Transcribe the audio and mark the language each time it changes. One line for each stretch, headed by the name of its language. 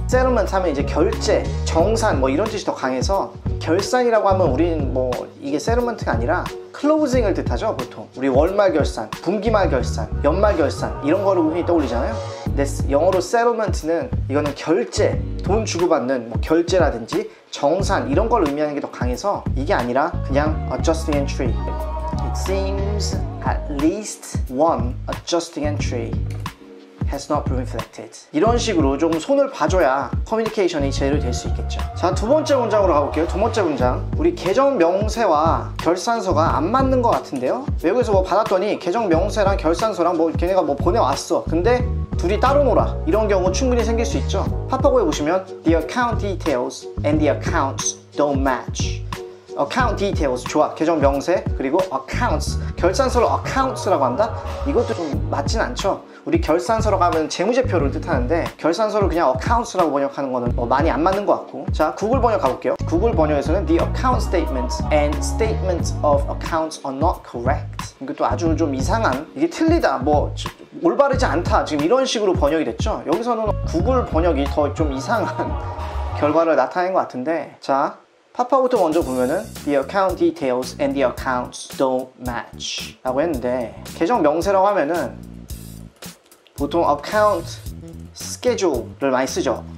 Korean: settlement 하면 이제 결제, 정산 이런 뜻이 더 강해서, 결산이라고 하면 우리는 이게 settlement가 아니라 클로징을 뜻하죠. 보통 우리 월말 결산, 분기말 결산, 연말 결산 이런 거를 흔히 떠올리잖아요. 근데 영어로 settlement는 이거는 결제, 돈 주고받는 결제라든지 정산 이런 걸 의미하는 게 더 강해서 이게 아니라 그냥 adjusting entry.
English: It seems at least one adjusting entry has not been reflected.
Korean: 이런 식으로 좀 손을 봐줘야 커뮤니케이션이 제대로 될 수 있겠죠. 자, 두 번째 문장으로 가볼게요. 두 번째 문장, 우리 계정 명세와 결산서가 안 맞는 것 같은데요. 외국에서 받았더니 계정 명세랑 결산서랑 걔네가 보내왔어. 근데 둘이 따로 놀아. 이런 경우 충분히 생길 수 있죠. 팝하고에 보시면
English: The account details and the accounts don't match.
Korean: account details, 좋아. 계정 명세, 그리고 accounts, 결산서를 accounts라고 한다? 이것도 좀 맞진 않죠. 우리 결산서라고 하면 재무제표를 뜻하는데 결산서를 그냥 accounts라고 번역하는 거는 많이 안 맞는 것 같고. 자, 구글 번역 가볼게요. 구글 번역에서는
English: The account statements and statements of accounts are not correct.
Korean: 이것도 아주 좀 이상한, 이게 틀리다, 올바르지 않다, 지금 이런 식으로 번역이 됐죠. 여기서는 구글 번역이 더 좀 이상한 결과를 나타낸 것 같은데, 자, 파파부터 먼저 보면은
English: The account details and the accounts don't match
Korean: 라고 했는데, 계정 명세라고 하면은 보통 account schedule를 많이 쓰죠.